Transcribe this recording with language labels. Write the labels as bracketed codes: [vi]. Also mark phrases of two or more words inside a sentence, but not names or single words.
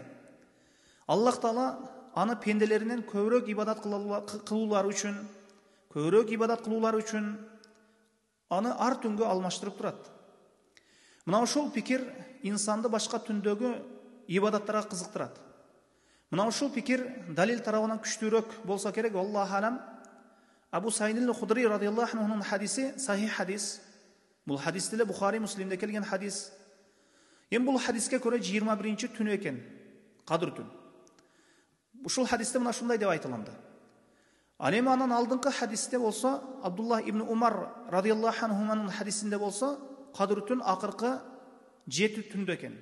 [ky] Аллах Таала аны пенделеринен көбүрөөк ибадат кылуулары үчүн, аны ар түнгө алмаштырып турат. Мына ушул пикир инсанды башка түндөгү ибадаттарга кызыктырат. Мына ушул пикир далил тарабынан күчтүүрөөк болсо керек. [ar] الله أعلم. [ky] Абу Саид аль-Худри [ar] رضي الله عنه [ky] хадиси сахих хадис. Бул хадис деле Бухари, Муслимде келген хадис. Эми бул хадиске көрө 21-нчи түнү экен, кадыр түн. Ушул хадисте мына ушундай деп айтылынды. Ал эми анан алдыңкы хадисте болсо, Абдуллах ибн Умар [ar] رضي الله عنه [ky] хадисинде болсо, кадыр түн акыркы 7 түндө экен.